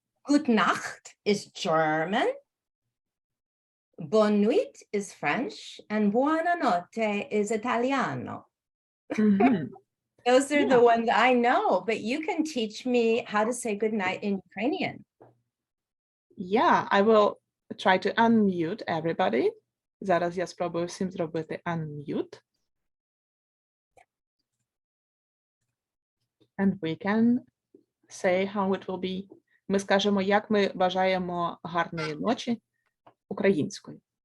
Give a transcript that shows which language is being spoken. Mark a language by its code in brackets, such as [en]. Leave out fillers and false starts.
[en] Good Nacht is German. Bonne nuit is French. And buonanotte is Italiano. Мгм. Those are Yeah. the ones I know, but you can teach me how to say good night in Ukrainian. Yeah, I will try to unmute everybody. [uk] Зараз я спробую всім зробити unmute. [en] And we can say how it will be. [uk] Ми скажемо, як ми бажаємо гарної ночі українською.